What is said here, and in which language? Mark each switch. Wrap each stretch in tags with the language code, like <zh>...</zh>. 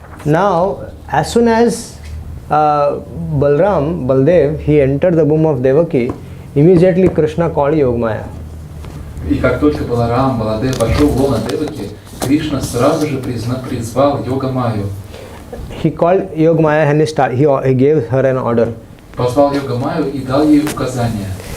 <en>Now, as soon as Baldev, he entered the womb of Devaki, immediately Krishna called Yogamaya.</en> <ru>И как только Баларам, Баладев вошел в лоно Деваки, Кришна сразу же призвал Йога-майю.</ru> <en>He called Yogamaya and he gave her an order.</en> <ru>Позвал Йога-майю и дал ей указания.</ru>